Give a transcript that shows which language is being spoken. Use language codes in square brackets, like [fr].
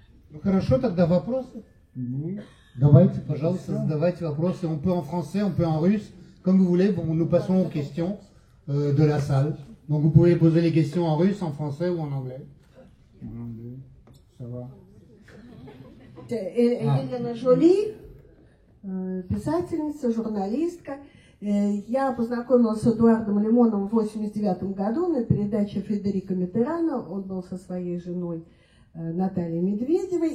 [ru] Ну хорошо, тогда вопросы. [fr] Oui. [ru] Давайте, пожалуйста, задавайте вопросы. [fr] On peut en français, on peut en russe, comme vous voulez. Bon, nous passons aux questions de la salle. Donc vous pouvez poser les questions en russe, en français ou en anglais. En anglais, ça va. [ru] Елена Жоли, писательница, журналистка. Я познакомилась с Эдуардом Лимоновым в 1989 году на передаче Фредерика Миттерана. Он был со своей женой Натальей Медведевой.